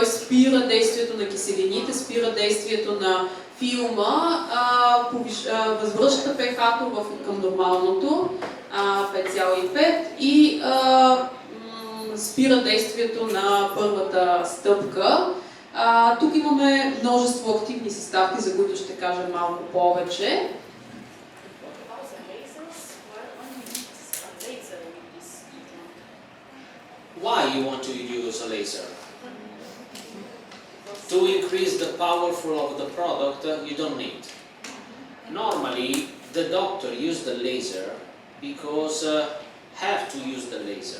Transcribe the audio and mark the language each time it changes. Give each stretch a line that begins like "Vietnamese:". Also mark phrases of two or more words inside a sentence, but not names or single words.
Bulgarian: спира действието на киселините, спира действието на филма, възвръща pH-то към нормалното 5,5 и спира действието на първата стъпка. Тук имаме множество активни съставки, за които ще кажа малко повече.
English: Why you want to use a laser? To increase the power of the product you don't need. Normally, the doctor use the laser because have to use the laser.